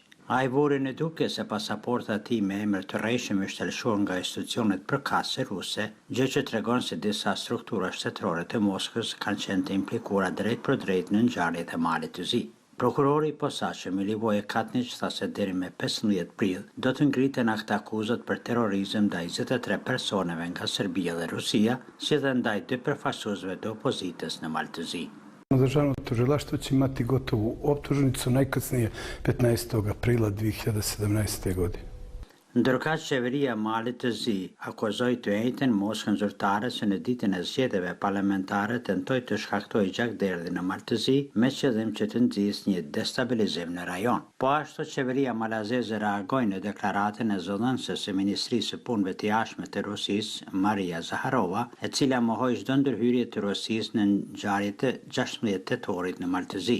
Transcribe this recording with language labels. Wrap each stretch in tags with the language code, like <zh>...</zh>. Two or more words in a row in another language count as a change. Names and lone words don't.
<sq>Ai vuri në duke se pasaporta e tij me emër të rrejshëm është lëshuar nga institucionet përkatëse ruse, gjë që tregon se disa struktura shtetërore të Moskës kanë qenë të implikuara drejt për drejt në ngjarjet e Malit të Zi. Prokurori i posaçëm Milivoje Katnić tha se deri me 15 prill do të ngriten akt akuzat për terrorizëm ndaj 23 personave nga Serbia dhe Rusia, si dhe ndaj 2 përfaqësuesve të opozitës në Mal të Zi.</sq> <sr>Državno tužilaštvo će imati gotovu optužnicu najkasnije 15. aprila 2017. godine.</sr> <sq>Ndërkaq qeveria e Malit të Zi akuzoi të njëjtën Moskën zyrtare se në ditën e zgjedhjeve parlamentare tentoi të shkaktojë gjakderdhje në Mal të Zi me qëllim që të nxjisë një destabilizim në rajon. Po ashtu qeveria malazeze reagoi në deklaratën e zëdhënëses së Ministrisë së Punëve të Jashtme të Rusisë, Maria Zaharova, e cila mohoi çdo ndërhyrje të Rusisë në ngjarjet e 16 tetorit në Mal të Zi.</sq>